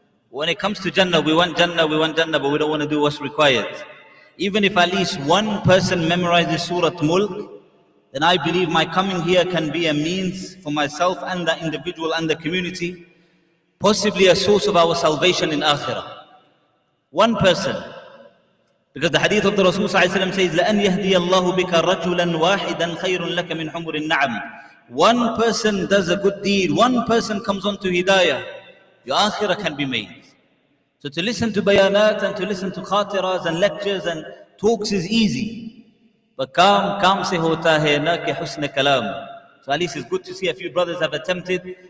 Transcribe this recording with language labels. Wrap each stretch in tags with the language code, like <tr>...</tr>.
<en>When it comes to Jannah, we want Jannah, but we don't want to do what's required. Even if at least one person memorizes Surah Mulk, then I believe my coming here can be a means for myself and the individual and the community, possibly a source of our salvation in Akhirah. One person. Because the hadith of the Rasul says,</en> <ar>لَأَنْ يَهْدِيَ اللَّهُ بِكَ رَجُلًا وَاحِدًا خَيْرٌ لَكَ مِنْ حُمُرِ النَّعَمِ.</ar> <en>One person does a good deed, one person comes on to hidayah, your akhirah can be made. So to listen to bayanat and to listen to khatiras and lectures and talks is easy. But</en> <ur>kaam se hota hai, na ke husn kalam.</ur> <en>So at least it's good to see a few brothers have attempted.</en>